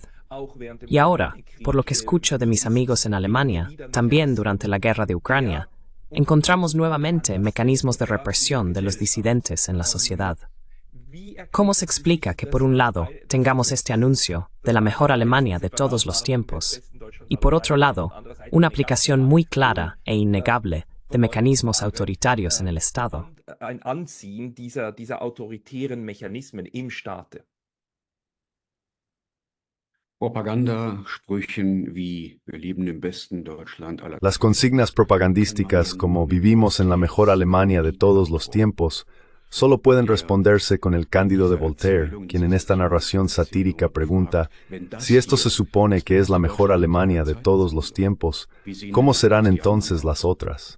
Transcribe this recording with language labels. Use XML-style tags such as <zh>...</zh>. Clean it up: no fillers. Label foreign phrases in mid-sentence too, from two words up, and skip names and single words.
<es>Y ahora, por lo que escucho de mis amigos en Alemania, también durante la guerra de Ucrania, encontramos nuevamente mecanismos de represión de los disidentes en la sociedad. ¿Cómo se explica que por un lado tengamos este anuncio de la mejor Alemania de todos los tiempos y por otro lado una aplicación muy clara e innegable de mecanismos autoritarios en el Estado?</es> <de>Ein Anziehen dieser autoritären Mechanismen im Staate. Propagandasprüchen wie wir leben im besten Deutschland aller</de> <es>Las consignas propagandísticas como vivimos en la mejor Alemania de todos los tiempos solo pueden responderse con el Cándido de Voltaire, quien en esta narración satírica pregunta, si esto se supone que es la mejor Alemania de todos los tiempos, ¿cómo serán entonces las otras?</es>